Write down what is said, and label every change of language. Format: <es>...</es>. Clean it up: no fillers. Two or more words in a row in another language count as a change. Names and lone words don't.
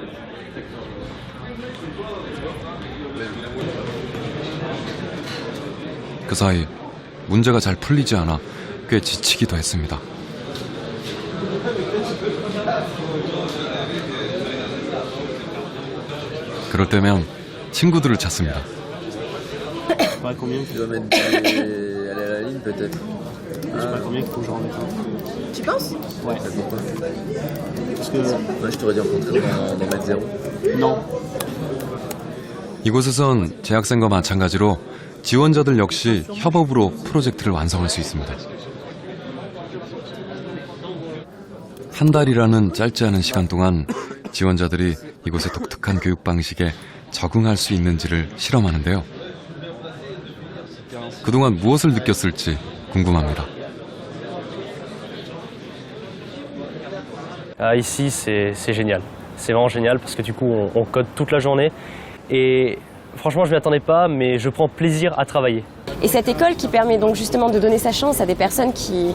<ko>그 사이 문제가 잘 풀리지 않아 꽤 지치기도 했습니다. 그럴 때면 친구들을 찾습니다.</ko> <fr>Tu dois mettre aller à la ligne peut-être. Combien il faut que j'en mette un? Tu penses? Ouais. Pourquoi? Parce que Moi je t'aurais dit en contraire d'en mettre 0. non.</fr> <ko>이곳에선 재학생과 마찬가지로 지원자들 역시 협업으로 프로젝트를 완성할 수 있습니다. 한 달이라는 짧지 않은 시간 동안 지원자들이 이곳의 독특한 교육 방식에 적응할 수 있는지를 실험하는데요. 그동안 무엇을 느꼈을지 궁금합니다.</ko> <fr>Ici, c'est génial. C'est vraiment génial parce que du coup, on code toute la journée. Et franchement, je ne m'y attendais pas, mais je prends plaisir à travailler. Et cette école qui permet donc justement de donner sa chance à des personnes qui...</fr>